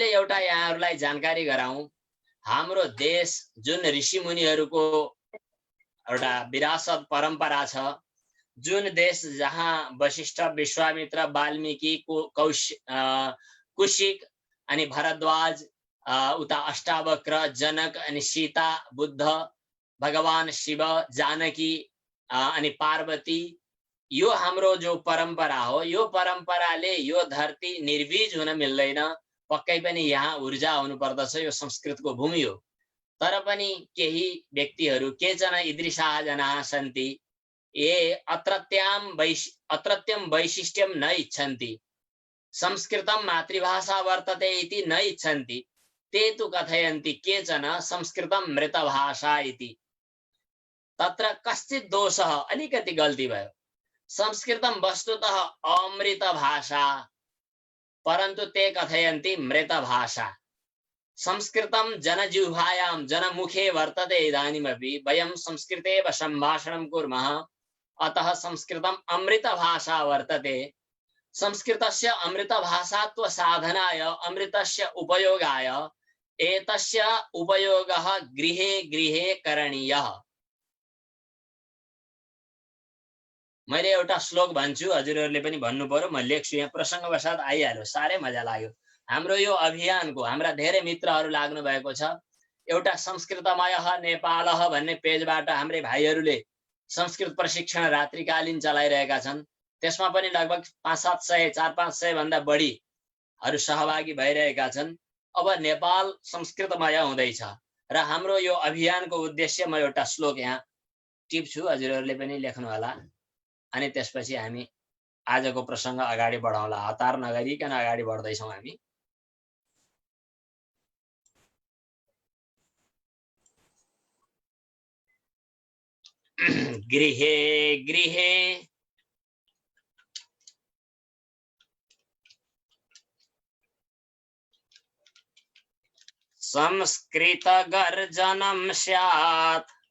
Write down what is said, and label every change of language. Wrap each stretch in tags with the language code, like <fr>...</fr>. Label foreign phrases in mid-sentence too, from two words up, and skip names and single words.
<ne>मैले एउटा यहाँहरूलाई जानकारी गराउँ, हाम्रो देश जुन ऋषि मुनिहरूको एउटा विरासत परम्परा छ, जुन देश जहाँ वशिष्ठ, विश्वामित्र, वाल्मीकि, कुशिक अनि भरद्वाज, उता अष्टावक्र, जनक अनि सीता, बुद्ध, भगवान शिव, जानकी अनि पार्वती, यो हाम्रो जो परम्परा हो, यो परम्पराले यो धरती निर्बीज हुन मिल्दैन। पक्कै पनि यहाँ ऊर्जा हुनु पर्दछ। यो संस्कृतको भूमि हो। तर पनि केही व्यक्तिहरू,</ne> <sa>केचन ईदृशाः जनाः सन्ति ये अत्रत्यं वैशिष्ट्यं न इच्छन्ति, संस्कृतं मातृभाषा वर्तते इति न इच्छन्ति। ते तु कथयन्ति केचन संस्कृतं मृतभाषा इति। तत्र कश्चित् दोषः, अलिकति गल्ती भयो। संस्कृतं वस्तुतः अमृत भाषा, परन्तु ते कथयन्ति मृत भाषा। संस्कृतं जनजिह्वायां, जनमुखे वर्तते। इदानीमपि वयं संस्कृतेव सम्भाषणं कुर्मः, अतः संस्कृतम् अमृत भाषा वर्तते। संस्कृतस्य अमृत भाषात्व साधनाय, अमृतस्य उपयोगाय एतस्य उपयोगः गृहे गृहे करणीयः।</sa> <ne>मैले एउटा श्लोक भन्छु, हजुरहरूले पनि भन्नु पर्यो, म लेख्छु यहाँ, प्रसङ्गवशात आइहाल्यो, साह्रै मजा लाग्यो। हाम्रो यो अभियानको हाम्रा धेरै मित्रहरू लाग्नु भएको छ। एउटा संस्कृतमयः नेपालः भन्ने पेजबाट हाम्रै भाइहरूले संस्कृत प्रशिक्षण रात्रिकालीन चलाइरहेका छन्। त्यसमा पनि लगभग 500-700, 400-500 भन्दा बढीहरू सहभागी भइरहेका छन्। अब नेपाल संस्कृतमय हुँदैछ र हाम्रो यो अभियानको उद्देश्य, म एउटा श्लोक यहाँ टिप्छु, हजुरहरूले पनि लेख्नु होला, अनि त्यसपछि हामी आजको प्रसङ्ग अगाडि बढाउँला। हतार नगरिकन अगाडि बढ्दैछौँ हामी।</ne> <sa>गृहे गृहे संस्कृत गर्जनं स्यात्,</sa>